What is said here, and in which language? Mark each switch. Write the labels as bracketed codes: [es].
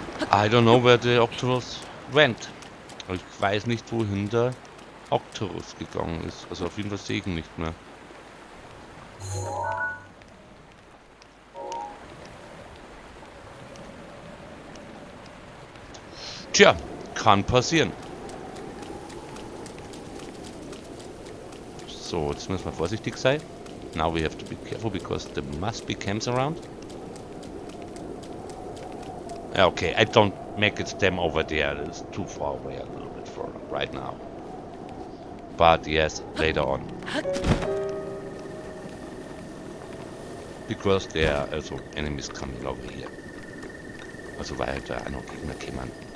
[en] I don't know where the Octorus went. [de] Ich weiß nicht, wohin der Octorus gegangen ist. Also auf jeden Fall sehe ich ihn nicht mehr. Tja, kann passieren. So, jetzt müssen wir vorsichtig sein. [en] Now we have to be careful because there must be camps around. Okay, I don't make it them over there. It's too far away a little bit further right now. But yes, later on. Because there are also enemies coming over here. [de] Also weil da auch noch Gegner kämen.